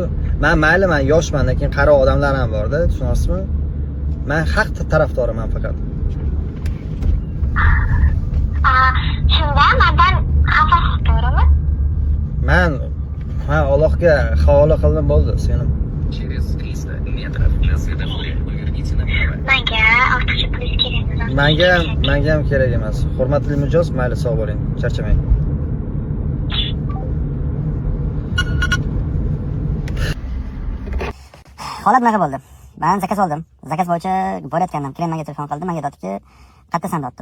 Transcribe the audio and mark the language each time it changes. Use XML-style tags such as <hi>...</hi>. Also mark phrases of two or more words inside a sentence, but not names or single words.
<uz>Men yoshman, lekin qari odamlar ham bor-da, tushunasizmi? Men haq tarafdoriman faqat. Shunda mendan xafasiz, to'g'rimi? Men Allohga havola qildim, bo'ldi, senim.</uz> <ru>Через 300 метров на светофоре поверните направо.</ru> <uz>Menga ortiqcha pul kerak emas. Menga ham kerak emas. Hurmatli mijoz, mayli sog' bo'ling, charchamang. Holat bunaqa bo'ldi. Men zakaz oldim. Zakaz bo'yicha borayotgandim. Keyin menga telefon qildi. Menga aytdiki, "Qayerda sandotdi?"</uz>